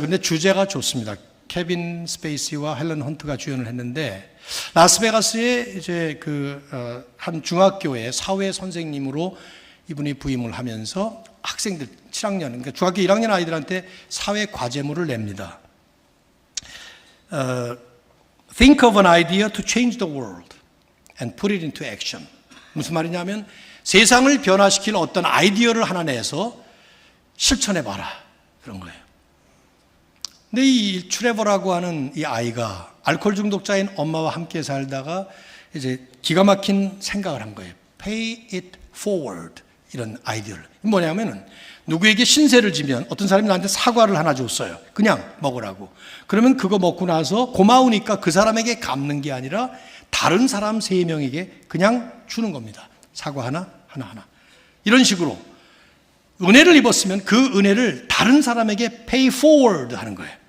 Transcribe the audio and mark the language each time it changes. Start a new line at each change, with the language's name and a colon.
Korean: 근데 주제가 좋습니다. 케빈 스페이시와 헬런 헌트가 주연을 했는데, 라스베가스에 이제 한 중학교의 사회 선생님으로 이분이 부임을 하면서 학생들 7학년, 그러니까 중학교 1학년 아이들한테 사회 과제물을 냅니다.
English: Think of an idea to change the world and put it into action.
Korean: 무슨 말이냐면 세상을 변화시킬 어떤 아이디어를 하나 내서 실천해봐라, 그런 거예요. 근데 이 트레버라고 하는 이 아이가 알코올 중독자인 엄마와 함께 살다가 이제 기가 막힌 생각을 한 거예요. Pay it forward, 이런 아이디어를. 뭐냐면은 누구에게 신세를 지면 어떤 사람이 나한테 사과를 하나 줬어요. 그냥 먹으라고. 그러면 그거 먹고 나서 고마우니까 그 사람에게 갚는 게 아니라 다른 사람 3명에게 그냥 주는 겁니다. 사과 하나. 이런 식으로 은혜를 입었으면 그 은혜를 다른 사람에게 pay forward 하는 거예요.